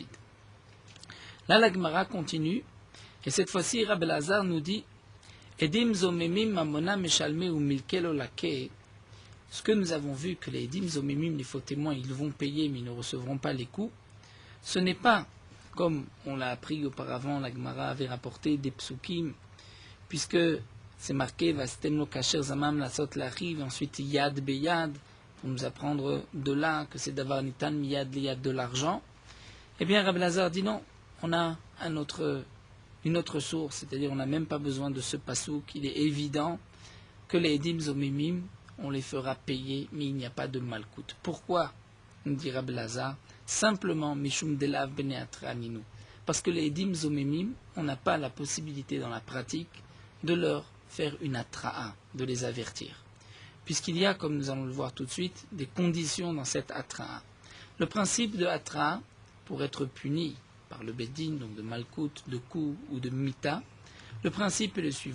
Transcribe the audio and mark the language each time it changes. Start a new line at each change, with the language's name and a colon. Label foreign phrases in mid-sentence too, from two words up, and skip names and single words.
French: Là, la Gemara continue, et cette fois-ci, Rabbi El-Hazar nous dit
Hebrew: עדים זוממים ממונא משלמי ומלקו לא לקי.
French: Ce que nous avons vu que les
Hebrew: עדים זוממים,
French: les faux témoins, ils vont payer mais ils ne recevront pas les coups, ce n'est pas, comme on l'a appris auparavant, la Gemara avait rapporté des psukim, puisque c'est marqué
Hebrew: ועשיתם לו כאשר זמם לעשות לאחיו,
French: ensuite
Hebrew: יד ביד,
French: pour nous apprendre de là que c'est d'avoir
Hebrew: ניתן מיד ליד
French: de l'argent. Eh bien, Rabbi Lazar dit non, on a une autre source, c'est-à-dire on n'a même pas besoin de ce pasouk. Il est évident que les
Hebrew: עדים זוממים,
French: on les fera payer, mais il n'y a pas de malkout. Pourquoi, nous dit Rabbi Lazar, simplement
Hebrew: משום דלאו בני התראה נינהו,
French: parce que les
Hebrew: עדים זוממים,
French: on n'a pas la possibilité dans la pratique de leur faire une atra'a, de les avertir. Puisqu'il y a, comme nous allons le voir tout de suite, des conditions dans cette atra'a. Le principe de atra'a, pour être puni par le Beddin, donc de malkout, de coup ou de mita, le principe est le suivant.